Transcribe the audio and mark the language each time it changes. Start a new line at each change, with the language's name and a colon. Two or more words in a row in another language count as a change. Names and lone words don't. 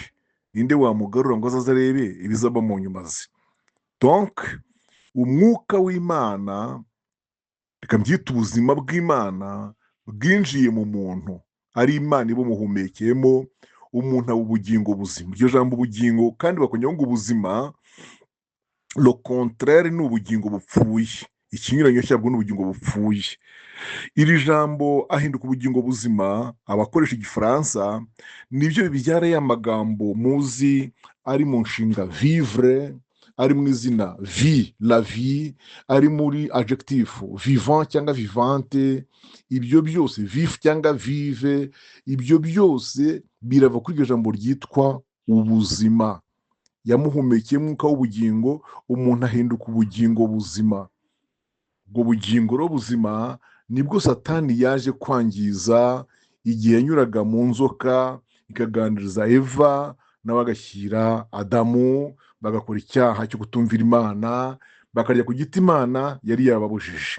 Kinyarwanda: Ninde wamugarura ngo azaze arebe ibizaba mu nyuma ze? Donc umwuka w'Imana, reka mbyita ubuzima bw'Imana, bwinjiye mu muntu, ari Imana ibumuhumekeyemo, umuntu aba ubugingo buzima. Iryo jambo ubugingo kandi bakongeraho ngo ubuzima,
French: le contraire
Kinyarwanda: ni ubugingo bupfuye. Ikinyuranyo cyabwo ni ubugingo bupfuye. Iri jambo ahinduka ubugingo buzima, abakoresha Igifaransa nibyo bibyara ya magambo muzi ari mu nshinga vivre, ari mu izina
French: vie, la vie,
Kinyarwanda: ari muri adjectif vivant cyangwa vivante, ibyo byose vif cyangwa vive, ibyo byose birava kuri iryo jambo ryitwa ubuzima. Yamuhumekeye umwuka w'ubugingo, umuntu ahinduka ubugingo buzima. Ubwo bugingo rero buzima nibwo Satani yaje kwangiza igihe yanyuraga mu nzoka ikaganiriza Eva, nawe agashyira Adamu, bagakora icyaha cyo kutumvira Imana, bakarya ku giti Imana yari yababujije.